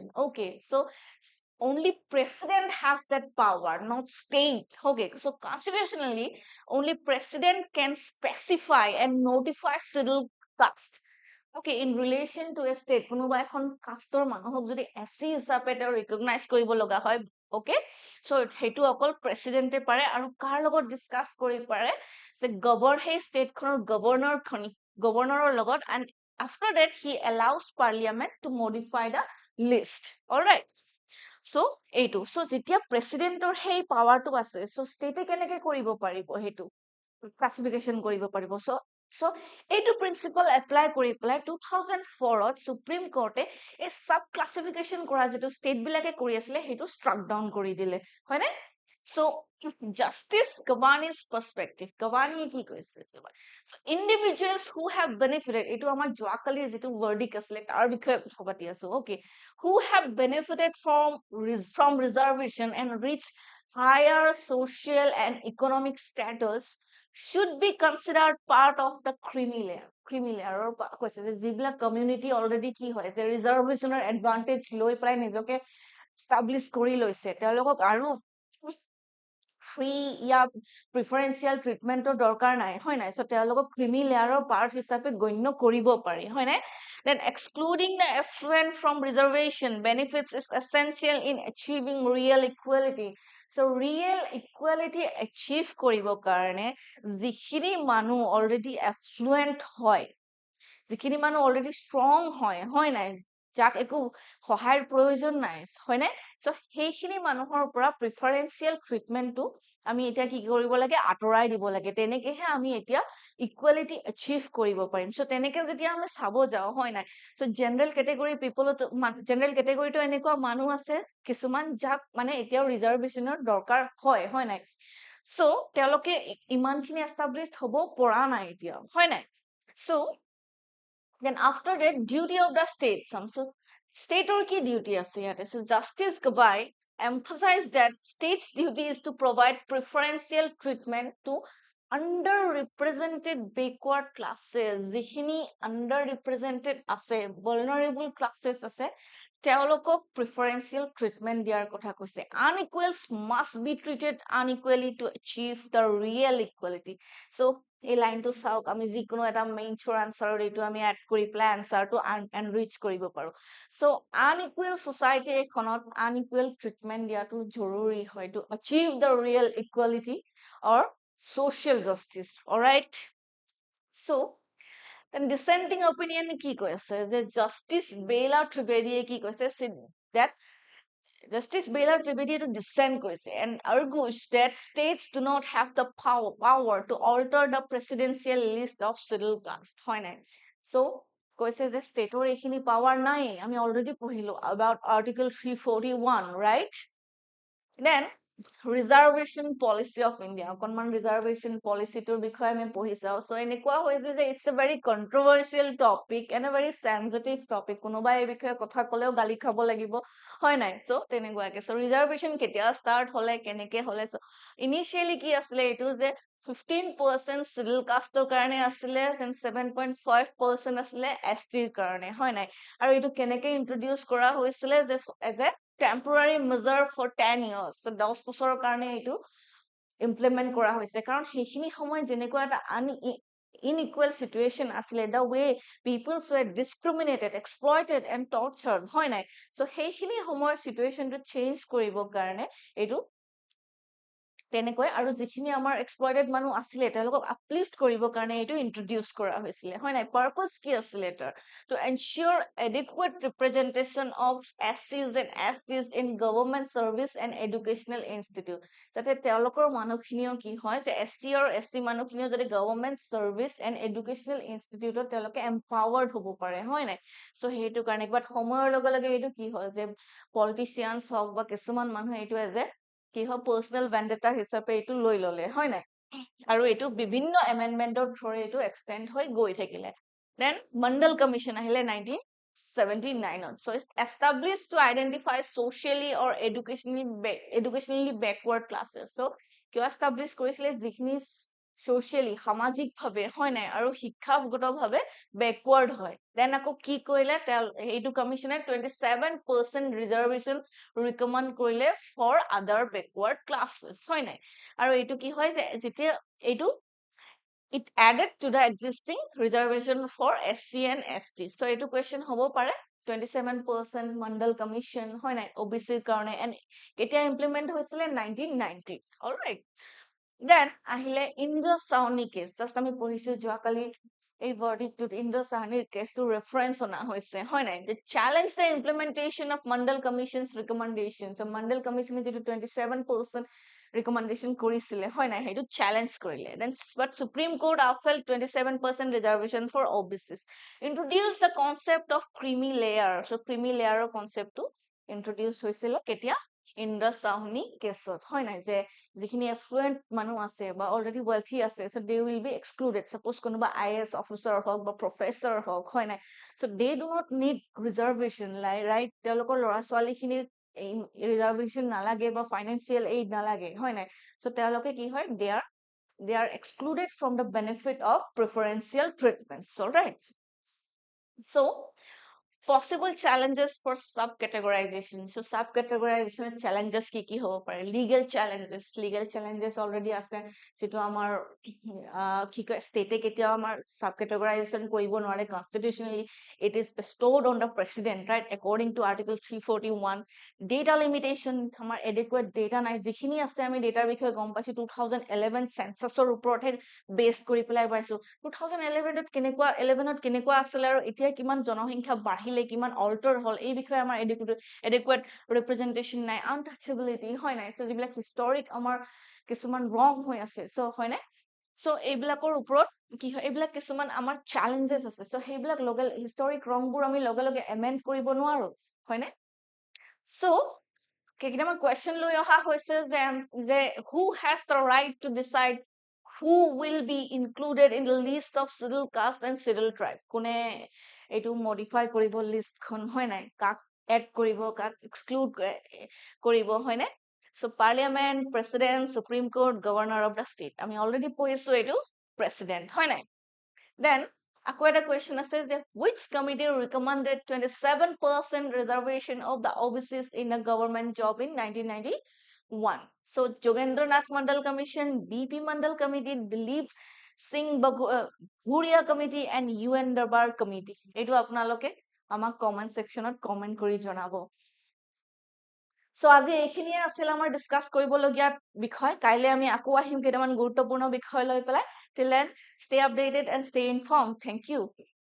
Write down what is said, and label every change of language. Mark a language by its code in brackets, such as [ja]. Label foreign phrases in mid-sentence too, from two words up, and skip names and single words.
[en] Okay, so only president has that power not state okay so constitutionally only president can specify and notify schedule caste okay in relation to a state [as] কোনোবা এখন casteৰ মানুহক যদি SC হিচাপে recognize কৰিব লগা হয় okay so হেতু অকল president এ পাৰে আৰু কাৰ লগত discuss কৰি পাৰে সেই govern হেই state খনৰ [en] governor logot and after that he allows parliament to modify the list all right so এইটো so [as] যেতিয়া প্ৰেসিডেন্টৰ সেই পাৱাৰটো আছে so ষ্টেটে কেনেকৈ কৰিব পাৰিব হেতু ক্লাসিফিকেশন কৰিব পাৰিব so এইটো [en] principle apply [as] কৰি পেলাই 2004 ত সুপ্ৰিম কোৰ্টে এই [en] sub classification [as] কৰা যেটো ষ্টেট বিলাকে কৰি আছিল হেতু [en] struck down [as] কৰি দিলে হয়নে [en] so justice Gavani's perspective [as] Gavani কি কৈছে [en] so individuals who have benefited [as] এইটো আমাৰ যোৱাকালি যেটো verdict আছিলে তাৰ বিষয়ে কথা পাতি আছো okay [en] who have benefited from reservation and reached higher social and economic status should be considered part of the creamy layer or [as] কৈছে যে যিবিলাক community already কি হৈছে reservationer advantage লৈ প্রায় নিজকে establish কৰি লৈছে তেওঁলোকক আৰু [en] free ya preferential treatment [as] or দৰকাৰ নাই হয় নাই so তেওঁলোকক [en] creamy layer [as] part হিচাপে গণ্য কৰিব পাৰি হয় নাই [en] then excluding the affluent from reservation benefits is essential in achieving real equality so real equality achieve [as] কৰিব কাৰণে যিখিনি মানুহ [en] already affluent [as] হয় যিখিনি মানুহ [en] already strong [as] হয় নাই যাক একো সহায়ৰ প্ৰয়োজন নাই হয় নাই সো সেইখিনি মানুহৰ পৰা [en] preferential treatmentটো [as] আমি এতিয়া কি কৰিব লাগে আতৰাই দিব লাগে তেনেকেহে আমি এতিয়া ইকুৱেলিটি এচিভ কৰিব পাৰিম সো তেনেকে যেতিয়া আমি চাব যাও হয় নাই সো [en] general category people general categoryটো [as] এনেকুৱা মানুহ আছে কিছুমান যাক মানে এতিয়াও ৰিজাৰ্ভেশনৰ দৰকাৰ হয় নাই সো তেওঁলোকে ইমানখিনি এস্টাবলিশড হ'ব পৰা নাই এতিয়া হয় নাই [en] সো then after that duty of the state so state or key duty [as] আছে যাতে [en] so justice Gabai emphasized that state's duty is to provide preferential treatment to underrepresented backward classes jikhini underrepresented ase vulnerable classes ase তেওঁলোকক preferential treatment [as] দিয়াৰ কথা কৈছে [en] unequals must be treated unequally to achieve the real equality so [as] এই লাইনটো চাওক আমি যিকোনো এটা [en] main shorৰ answerৰ [as] এইটো আমি এড কৰি প্লাই আনসাৰটো এনৰিচ কৰিব পাৰো সো [en] unequal society [as] এখনত [en] unequal treatment [as] দিয়াটো জৰুৰী হয় [en] to achieve the real equality or social justice all right so then dissenting opinion [as] কি কৈছে যে justice Bela Trivedi কি কৈছে that [en] Justice Bela Trivedi to dissent কৰিছে and argues that states do not have the power to alter the presidential list of scheduled castes [as] হয় নাই [en] so [as] কৈছে যে ষ্টেটৰ এইখিনি পাৱাৰ নাই আমি অলৰেডি পঢ়িলো [en] about article 341 right then reservation policy of India অকনমান reservation policy টোৰ [as] বিষয়ে আমি পঢ়ি চাও [en] so [as] এনেকুৱা হৈছে যে [en] it's a very controversial topic and a very sensitive topic [as] কোনোবাই এই বিষয়ে কথা কলেও গালি খাব লাগিব হয় নাই so তেনেকুৱাকে so reservation কেতিয়া start হলে কেনেকে হলে so initially কি আছিলে এইটো যে 15% [en] civil caste [as] কাৰণে আছিলে and 7.5% আছিলে ST ৰ কাৰণে হয় নাই আৰু এইটো কেনেকে introduce কৰা হৈছিলে যে [en] as a temporary measure for 10 years [as] so 10 বছৰৰ কাৰণে এইটো implement কৰা হৈছে কাৰণ সেইখিনি সময় যেনেকুৱা এটা [en] unequal situation [as] asile [en] the way people were discriminated exploited and tortured [as] হয় নাই so সেইখিনি সময়ৰ situation টো change কৰিবৰ কাৰণে এইটো তেনেকৈ আৰু যিখিনি আমাৰ exploited মানুহ আছিলে তেওঁলোকক uplift কৰিবৰ কাৰণে এইটো introduce কৰা হৈছিলে হয় নাই purpose কি আছিলে তাৰ [en] to ensure adequate representation of SCs and STs in government service and educational institute [as] যাতে তেওঁলোকৰ মানুহখিনিও কি হয় যে SC আৰু ST মানুহখিনিও যদি [en] government service and educational institute [as] তেওঁলোকে empowered হ'ব পাৰে হয় নাই so সেইটো কাৰণে বাট সময়ৰ লগে লগে এইটো কি হয় যে politicians হওক বা কিছুমান মানুহ এইটো [en] as a [as] কি হয় [en] personal vendetta [as] হিচাপে এইটো লৈ ললে হয় নাই আৰু এইটো বিভিন্ন এমেন্ডমেন্টৰ থ্ৰুৰে এইটো এক্সটেন্ড হৈ গৈ থাকিলে দেন মণ্ডল কমিশন আহিলে 1979 [en] so it's established to identify socially or educationally backward classes so [as] কিয় establish কৰিছিলে যিখিনি socially সামাজিক ভাবে হয় নাই আৰু শিক্ষাগতভাৱে backward হয় দেন আকৌ কি কৰিলে এইটো কমিশনে 27% reservation recommend কৰিলে [en] for other backward classes [as] হয় নাই আৰু এইটো কি হয় যে যেতিয়া এইটো [en] it added to the existing reservation for SC and ST so [as] এইটো question হ'ব পাৰে 27% mandal commission হয় নাই OBC ৰ কাৰণে and কেতিয়া implement হৈছিলে 1990 all right then আহিলে ইন্দ্ৰ সাহনী কেছ জাস্ট আমি পঢ়িছো যোৱাকালি এই verdictটোত ইন্দ্ৰ সাহনীৰ কেছটো reference অনা হৈছে হয় নাই যে [en] challenge the implementation of mandal commission's recommendations [as] so mandal commission যেটো 27% recommendation কৰিছিলে হয় নাই হেইটো challenge কৰিলে [en] then but supreme court upheld [as] 27% [en] reservation for OBCs introduced the concept of creamy layer so creamy layer concept [as] টো introduce হৈছিলে কেতিয়া ইন্দ্ৰ সাহনী কেছত হয় নাই যে যিখিনি affluent মানুহ আছে বা [en] already wealthy [as] আছে [en] so they will be excluded suppose [as] কোনোবা [en] IAS officer [as] হওক বা professor হওক হয় নাই [en] so they do not need reservation right [as] তেওঁলোকৰ ল'ৰা ছোৱালীখিনিৰ reservation নালাগে বা [en] financial aid [as] নালাগে হয় নাই so তেওঁলোকে কি হয় [en] they are excluded from the benefit of preferential treatments all right so possible challenges for subcategorization so subcategorization challenges [as] কি হ'ব পাৰে [en] legal challenges already [as] আছে যেটো আমাৰ কি কয় state কেতিয়াও আমাৰ subcategorization কৰিব নোৱাৰে [en] constitutionally it is bestowed on the president right according to article 341 data limitation [as] আমাৰ [en] adequate data [as] নাই যিখিনি আছে আমি data বিষয়ে গম পাইছো 2011 census ৰ ওপৰতহে based কৰি পেলাই পাইছো 2011 ত কেনেকুৱা আছিল আৰু এতিয়া কিমান জনসংখ্যা বাঢ়িলে কিমান alter হল এই বিষয়ে আমাৰ [en] adequate representation [as] নাই untouchability হয় নাই so যিবিলাক historic আমাৰ কিছুমান wrong হৈ আছে so হয় নাই so এইবিলাকৰ ওপৰত কি হয় এইবিলাক কিছুমান আমাৰ challenges আছে so সেইবিলাক [en] historic wrong [as] বোৰ আমি লগে amend কৰিব নোৱাৰো হয় নাই so কেইটামান question লৈ অহা হৈছে যে who has [en] the right to decide who will be included in the list of scheduled caste and scheduled tribe [as] কোনে এইটো modify কৰিব list খন হয় নাই কাক add কৰিব কাক exclude কৰিব হয় নাই [en] so parliament president supreme court governor of the state [as] আমি already পঢ়িছো এইটো president হয় নাই then আকৌ এটা question আছে যে [en] which committee recommended 27% reservation of the OBCs in a government job in 1991 so Jogendranath Mandal Commission BP Mandal Committee Dilip Singh Bhuria Committee and UN Darbar Committee [as] এইটো আপোনালোকে আমাক comment sectionত comment কৰি জনাব so আজি এইখিনিয়ে আছিল আমাৰ ডিসকাস কৰিবলগীয়া বিষয় কাইলে আমি আকৌ আহিম কেইটামান গুৰুত্বপূৰ্ণ বিষয় লৈ পেলাই [en] till then stay updated and stay informed thank you